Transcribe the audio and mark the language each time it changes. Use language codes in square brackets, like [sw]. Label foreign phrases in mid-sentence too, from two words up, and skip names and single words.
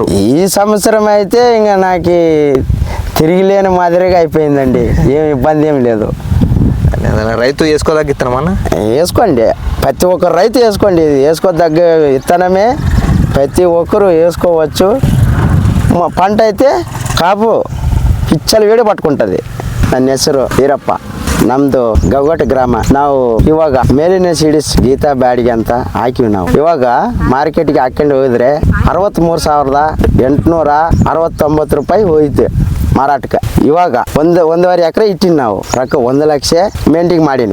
[te] ఈ సంవత్సరం అయితే ఇంకా నాకు తిరిగిలేని మాదిరిగా అయిపోయిందండి. ఏం ఇబ్బంది ఏం లేదు. రైతు వేసుకోదగ్గ ఇత్తనమన్నా వేసుకోండి. ప్రతి ఒక్కరు రైతు వేసుకోండి. ఇది వేసుకోదగ్గ ఇత్తనమే. ప్రతి ఒక్కరు వేసుకోవచ్చు. పంట అయితే కాపు పిచ్చలు వేడి ಪಟ್ಕೊಂತದೆ. [kn] ನನ್ನ ಹೆಸರು ಈರಪ್ಪ. ನಮ್ದು ಗೌಗಟ್ ಗ್ರಾಮ. ನಾವು ಇವಾಗ ಮೇಲಿನ ಸೀಡ್ಸ್ ಗೀತಾ ಬ್ಯಾಡಿಗೆ ಅಂತ ಹಾಕಿವಿ. ನಾವು ಇವಾಗ ಮಾರ್ಕೆಟ್ಗೆ ಹಾಕೊಂಡು ಹೋಗಿದ್ರೆ 63,869 ರೂಪಾಯಿ ಹೋಯ್ತು ಮಾರಾಟಕ್ಕೆ. ಇವಾಗ ಒಂದೂವರೆ ಎಕರೆ ಇಟ್ಟಿನಿ ನಾವು. ರೊಕ್ಕ 1 ಲಕ್ಷ ಮೇಂಟಿಂಗ್ ಮಾಡೀನಿ.